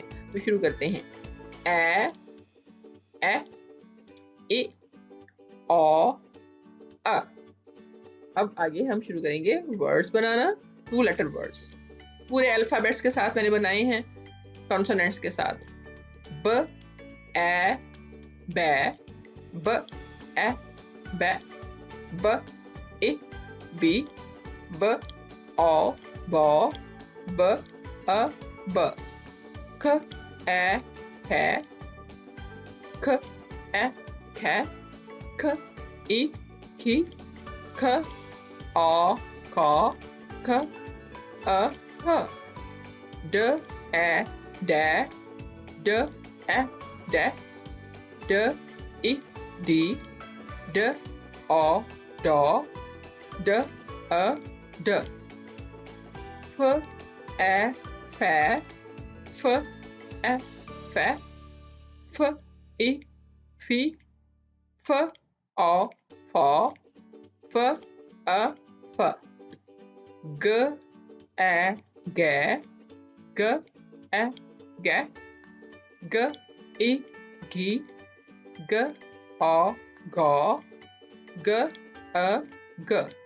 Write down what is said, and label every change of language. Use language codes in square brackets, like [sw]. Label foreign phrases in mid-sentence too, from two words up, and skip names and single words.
[hi] तो शुरू करते हैं। ए, ए, ओ, अ। अब आगे हम शुरू करेंगे वर्ड्स बनाना, 2 [en] letter words. [hi] पूरे अल्फाबेट्स के साथ मैंने बनाए हैं, कॉन्सोनेंट्स के साथ। ब, ए, बै, ब, ए, बै, ब, ए, बी, ब, ओ, बो, ब, अ, ब। ख, ए, खे, ख, ए, खे, ख, ई, खी, ख, ओ, खो, ख, अ, ह। ड, ए, डे, ड, ए, डे, ड, ई, डी, ड, ओ, डो, ड, अ, ड। फ, ए, फे, फ, ए, फे, फ, ई, फी, फ, ओ, फो, फ, अ, फ। ग, ए, गे, ग, ए, गे, ग, ई, गी, ग, ओ, गो, ग, अ, ग।